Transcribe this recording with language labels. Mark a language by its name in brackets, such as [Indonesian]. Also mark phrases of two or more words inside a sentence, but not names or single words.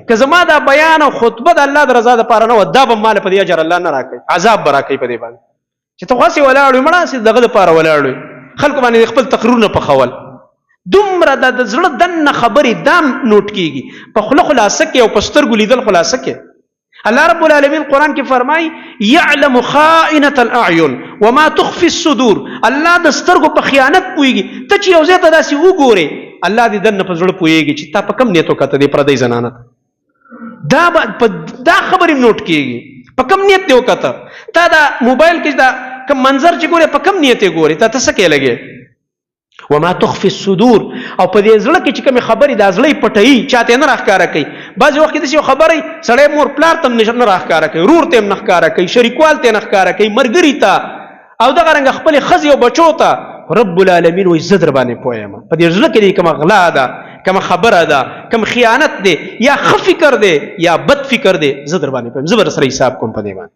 [Pashto] که زما دا بیان او خطبه د الله د رضا لپاره نه و، دا به مال په دې اجر الله نه راکړي، عذاب به راکړي په دې باندې چې ته خاصه ولاړ وي مړه سي دغه لپاره ولاړ وي خلکو باندې خپل تقریرونه په خول. دومره د زړه دنه خبرې دام نوٹ کیږي، په خوله خلاصه کې او په سترګو لیدل خلاصه کې. الله رب العالمین قرآن کې فرمایي [Arabic] یعلم خائنة الاعین وما تخفي الصدور. [Pashto] الله د سترګو په خیانت پوهیږي. ته چې یو ځای ته داسې وګورې، الله دې دنه په زړه پوهیږي چې تا په کم نیت وکړه دې پردۍ زنانه دا خبرې نوٹ کیږي، په کم نیت دې وکړه. تا دا موبایل کې دا کم منظر چې ګورې په کم نیت یې ګورې، تا ته څه کې لګې؟ [Arabic] وما تخفي الصدور. [Pashto] او په دې زړه کې چې کومې خبرې دا زړه یې پټوي، چاته نه راښکاره کوي. بعضې وخت کې داسې یو خبرې سړی مور پلار ته هم نه راښکاره کوي، ورور ته هم نه ښکاره کوي، شریکوال ته یې نه ښکاره کوي، ملګري ته او دغه رنګه خپلې ښځې او بچو ته. رب العالمین وایي زه در باندې پوه یم. په دې زړه کې دې کومه غلا ده، کومه خبره ده، کوم خیانت دی، یا ښه فکر دی یا بد فکر دی، زه در باندې پوه یم، زه به در سره حساب کوم په دې باندې.